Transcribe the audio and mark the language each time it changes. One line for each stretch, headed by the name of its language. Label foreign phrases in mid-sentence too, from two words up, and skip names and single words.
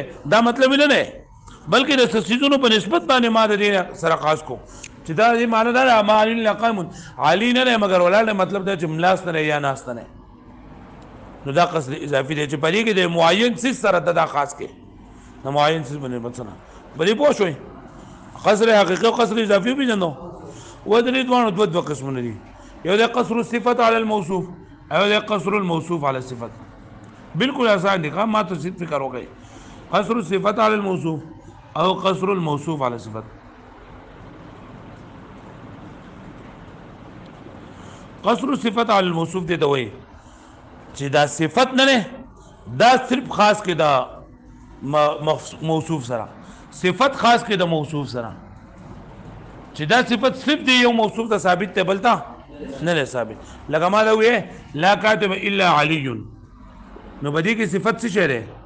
Pashto: دا مطلب یې نه دی بلکې د څیزونو په نسبت باندې ما د دې سره خاص کو چې دا دې معنی دا ده
Arabic: ما علی الا قائم،
Pashto: علي نه دی مګر ولاړ دی مطلب دا چې ملاس نه دی یا ناست نه. نو دا قصر اضافي دی چې په دې کې د معین څیز سره دا خاص کې د معین څیز باندې بل څه نه. بلې پوه شوئ؟ قصر حقیقي او قصر اضافي پیژنو ودرې دوه دوه قسمونه دي یو د
Arabic: قصر الصفه على الموصوف
Pashto: او د
Arabic: قصر الموصوف على الصفه
Pashto: بالکل آسان دي ما ته صرف فکر وکړئ
Arabic: قصر الصفه على الموصوف
Pashto: او
Arabic: قصر الموصوف على الصفه قصر الصفه على الموصوف
Pashto: دي دوی چې دا صفت نه دا صرف خاص کې دا موصوف سره صفت خاص کې د موصوف سره چې دا صفت صرف دی یو موصوف ته ثابت ته بلتا نه ثابت لکه ما دا وې
Arabic: لا کاتب الا علی
Pashto: نو بدی کې صفت څه شری